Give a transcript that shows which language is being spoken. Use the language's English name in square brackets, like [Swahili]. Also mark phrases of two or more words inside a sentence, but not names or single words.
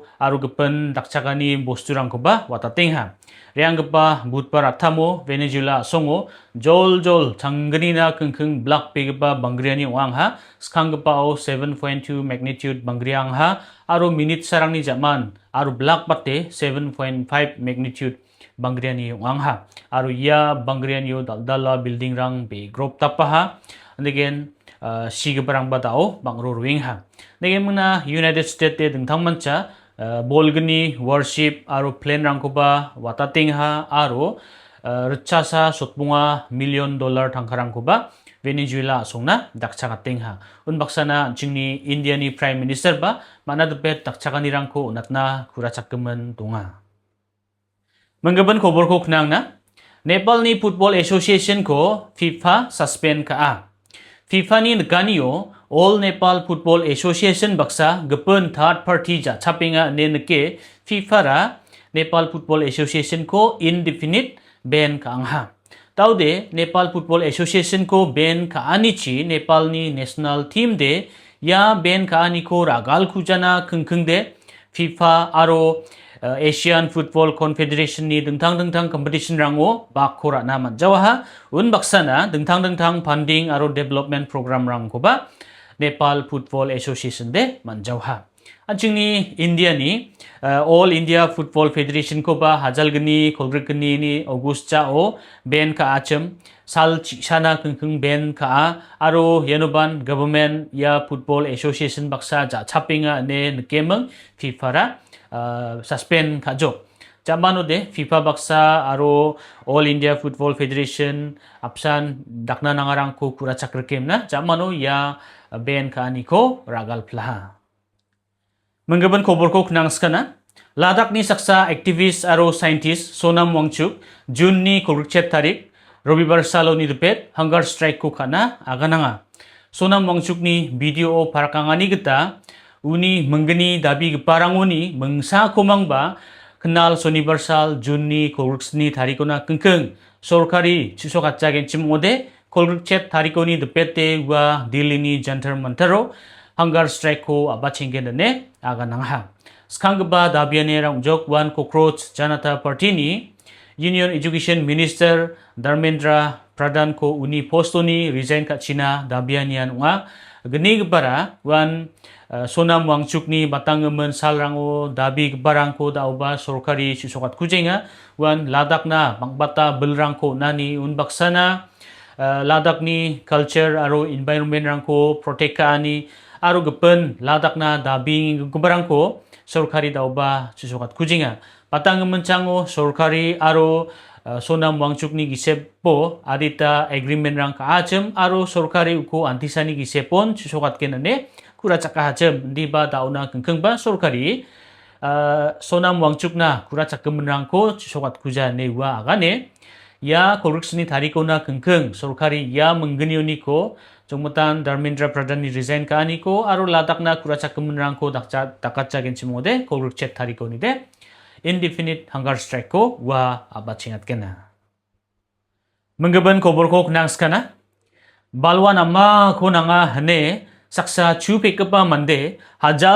[Garo] aro gepen dakchakani bostu rangko ba watating ha reang gepa butpar atamo Venezuela songo jol changgani na kengkeng black pegpa bangriani wang ha skang gepa o 7.2 magnitude bangriang ha aro minute sarang ni zaman aro black pate 7.5 magnitude bangriani wang ha aro ya bangriani yo daldala building rang be group tapa ha [English] and again [Garo] sige parang batao bangro ruing ha again muna United States de dengtang mancha bolgni worship aro plane rang ko ba watating ha aro rechasa sotbunga $1 million tangkarang ko ba Venezuela songna dakchakating ha un baksana chingni India ni [English] Prime Minister [Garo] ba manadpet dakchakani rang ko unatna kurachakkemen donga. Menggaban kobor ko knang na Nepal ni Football Association ko FIFA suspend ka a FIFA ni nagkaniyo All Nepal Football Association baksa gepun [English] third party [Garo] ja chapinga ne neke FIFA ra Nepal Football Association ko [English] indefinite ban [Garo] ka angha. Taude Nepal Football Association ko ban ka anichi Nepal ni [English] national team [Garo] de ya ban ka ani ko ragal khujana khungkhung de FIFA aro Asian Football Confederation ni dengtang competition rango bakora na manjawaha un baksana dengtang funding aro [English] development program [Garo] rang ko ba Nepal Football Association de manjawha. Anjingni India ni All India Football Federation ko ba hajalgni kolgrikni ni August cha o ben ka acham sal chana kungkung ben ka aro yenoban government ya Football Association baksa ja chapinga ne nkemeng FIFA ra suspend kajo. Jamano de FIFA baksa aro All India Football Federation apsan dakna nangarang ko kura chakrakem na jamano ya ben ka ani ko ragal plaha. Menggaban khobor ko knang skana Ladakh ni saksa activist aro scientist Sonam Wangchuk June ni kolrikchet tarik Robibar salo ni depet [English] hunger strike [Garo] ko kana agananga. Sonam Wangchuk ni video o parakangani kita uni menggeni dabi geparanguni mengsa komangba kenal Soniversal Juni kolriksni tarikona kengkeng sorkari chusokatjagen chimode kolrikchet tarikoni depete wa dilini jantar mantaro [English] hunger strike [Garo] ko abachingen ne aganangha. Skangba dabiane rangjok wan cockroach Janata Party ni Union Education Minister Dharmendra Pradhan ko uni postoni resign ka China dabianian nga geni gebara wan Sonam Wangchuk ni batangamen salrango dabi gebarang ko dauba sorkari susokat kujenga wan Ladakh na bangbata belrang ko nani unbaksana Ladakh ni culture aro environment rang ko protect ka ani aro gepen Ladakh na dabi gebarang ko sorkari dauba susokat kujenga batangamen chango sorkari aro Sonam Wangchuk ni gisepo adita agreement rang ka achem aro sorkari uko antisani gisepon susokat kenane kura chaka hacem di ba dauna kengkeng ba sorkari Sonam Wangchuk na kura chaka menrang ko susokat kuja ne wa agane ya kolriksni tariko na kengkeng sorkari ya menggenioni ko jongmutan Dharmendra Pradhan ni resign ka ani ko aro Ladakh na kura chaka menrang ko dakatjagen chimode kolrikchet tariko ni de [English] indefinite hunger strike [Garo] ko wa abachingat kena. Menggaban kobor ko knang skana balwan amma ko nanga hane saksa chupekapa mande hajal